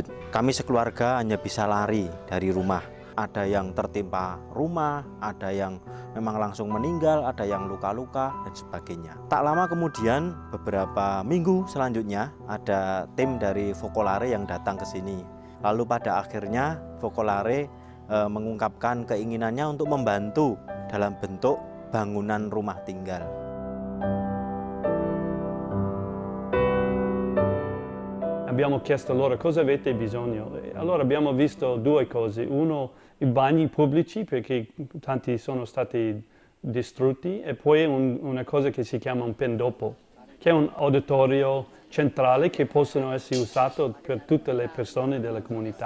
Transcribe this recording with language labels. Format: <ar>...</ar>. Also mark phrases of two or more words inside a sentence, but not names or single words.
<id>Kami sekeluarga hanya bisa lari dari rumah. Ada yang tertimpa rumah, ada yang memang langsung meninggal, ada yang luka-luka, dan sebagainya. Tak lama kemudian, beberapa minggu selanjutnya, ada tim dari Focolare yang datang ke sini. Lalu pada akhirnya Focolare mengungkapkan keinginannya untuk membantu dalam bentuk bangunan rumah tinggal.</id> <it>Abbiamo chiesto loro cosa avete bisogno. Allora abbiamo visto due cose. Uno, i bagni pubblici, perché tanti sono stati distrutti, e poi una cosa che si chiama un pendopo, che è un uditorio centrale che possono essere usato per tutte le persone della comunità.</it>